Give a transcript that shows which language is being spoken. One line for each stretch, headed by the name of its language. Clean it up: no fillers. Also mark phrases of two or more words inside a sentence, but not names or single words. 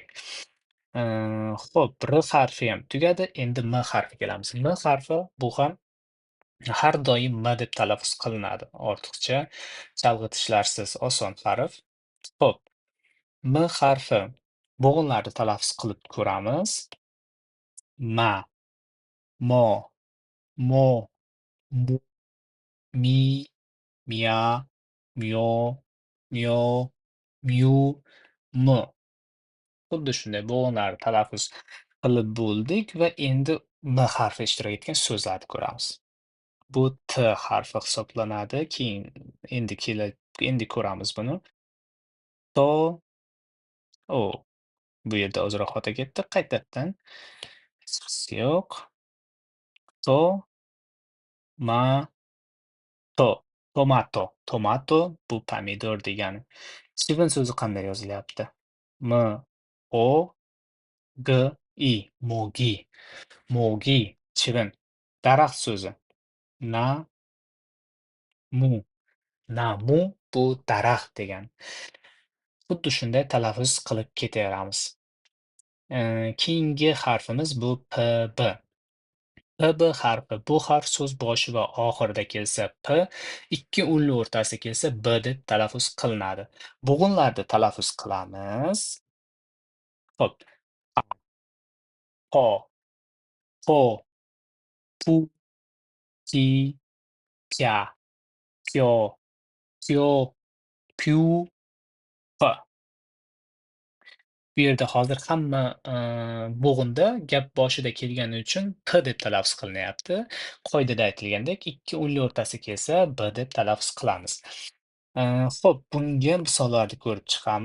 Uzbek: Xo'p, R harfi ham tugadi. Endi M harfiga kelamiz. M harfi bu ham har doim M deb talaffuz qilinadi. Ortiqcha chalg'itishlarsiz oson harf. Xo'p, M harfi bo'g'inlarni talaffuz qilib ko'ramiz.
Korean: Ma, mo, mo, mu, mi, mia, mio, mio, myu, m.
Uzbek: Xuddi shunday bo'g'inlarni talaffuz qilib bo'ldik va endi M harfi ishtirok etgan so'zlarni ko'ramiz. Bu T harfi hisoblanadi. Keyin endi ko'ramiz buni.
Korean: To, o.
Uzbek: Bu yerda ozroq xato ketdi. Qaytadan. Yo'q.
Korean: To, ma, to. Tomato.
Uzbek: Tomato bu pomidor degani. Chivin so'zi qanday yozilyapti? M, O, G, I.
Korean: Mo'gi.
Uzbek: Mo'gi. Chivin. Daraxt so'zi.
Korean: Na, mu. Namu
Uzbek: bu daraxt degani. Xuddi shunday talaffuz qilib ketaveramiz. Keyingi harfimiz bu PB. PB harfi. Bu harf so'z boshi va oxirida kelsa P, ikki unli o'rtasida kelsa B deb talaffuz qilinadi. Bo'g'inlarni talaffuz qilamiz. Xo'p.
Korean: Po, po, pu, ti, pya, pyo, pyo, pyu, p.
Uzbek: Bu yerda hozir hamma bo'g'inda gap boshida kelgani uchun P deb talaffuz qilinyapti. Qoidada aytilgandek, ikki unli o'rtasi kelsa B deb talaffuz qilamiz. Xo'p, bunga misollarni ko'rib chiqamiz.